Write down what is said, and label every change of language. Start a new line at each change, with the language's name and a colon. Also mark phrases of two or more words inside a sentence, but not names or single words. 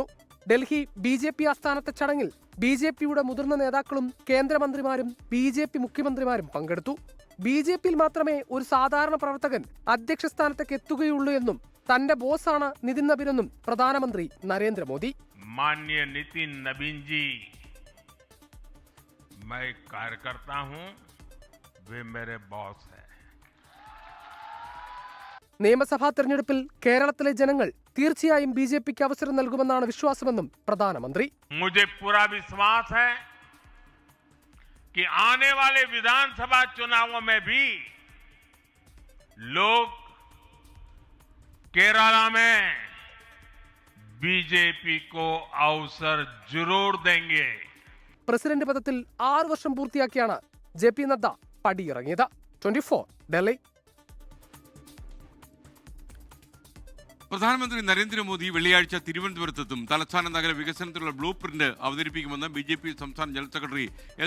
Malayalam: ഡൽഹി BJP ആസ്ഥാനത്തെ ചടങ്ങിൽ BJPയുടെ മുതിർന്ന നേതാക്കളും കേന്ദ്രമന്ത്രിമാരും BJP മുഖ്യമന്ത്രിമാരും പങ്കെടുത്തു. BJPയിൽ മാത്രമേ ഒരു സാധാരണ പ്രവർത്തകൻ അധ്യക്ഷ സ്ഥാനത്തേക്ക് എത്തുകയുള്ളൂ എന്നും തന്റെ ബോസാണ് നിതിൻ നബീൻ എന്നും പ്രധാനമന്ത്രി നരേന്ദ്രമോദി. മാന്യ നിതിൻ നബീൻ ജി,
Hindi: मैं कार्यकर्ता हूं, वे मेरे बॉस हैं.
Malayalam: നിയമസഭാ തെരഞ്ഞെടുപ്പിൽ കേരളത്തിലെ ജനങ്ങൾ തീർച്ചയായും BJPക്ക് അവസരം നൽകുമെന്നാണ് വിശ്വാസമെന്നും പ്രധാനമന്ത്രി.
Hindi: मुझे पूरा विश्वास है कि आने वाले विधानसभा चुनावों में भी लोग केरला में BJP को अवसर जरूर देंगे.
Malayalam: പ്രസിഡന്റ് പദത്തിൽ 6 വർഷം പൂർത്തിയാക്കിയാണ് JP നദ്ദ പടിയിറങ്ങിയത്. 24 ഡൽഹി. പ്രധാനമന്ത്രി നരേന്ദ്രമോദി വെള്ളിയാഴ്ച തിരുവനന്തപുരത്തെത്തും. തലസ്ഥാന നഗര വികസനത്തിലുള്ള ബ്ലൂ പ്രിന്റ് അവതരിപ്പിക്കുമെന്ന് BJP സംസ്ഥാന ജനറൽ സെക്രട്ടറി S.